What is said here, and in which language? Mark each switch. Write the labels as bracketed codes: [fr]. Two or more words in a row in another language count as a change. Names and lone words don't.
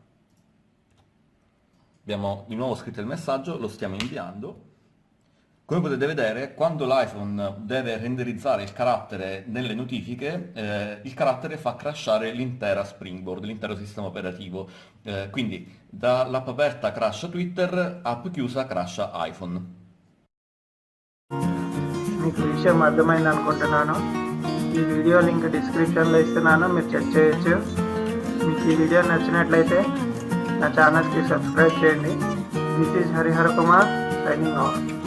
[it] Abbiamo di nuovo scritto il messaggio, lo stiamo inviando. Come potete vedere, quando l'iPhone deve renderizzare il carattere nelle notifiche, il carattere fa crashare l'intera Springboard, l'intero sistema operativo. Quindi dall'app aperta crasha Twitter, app chiusa crasha iPhone. [te] మీకు విషయం అర్థమైంది అనుకుంటున్నాను. ఈ [en] video link descriptionలో [te] ఇస్తున్నాను, మీరు చెక్ చేయొచ్చు. మీకు ఈ వీడియో నచ్చినట్లయితే నా [en] channelకి subscribe [te] చేయండి. [en] this is Hariharakumar signing off.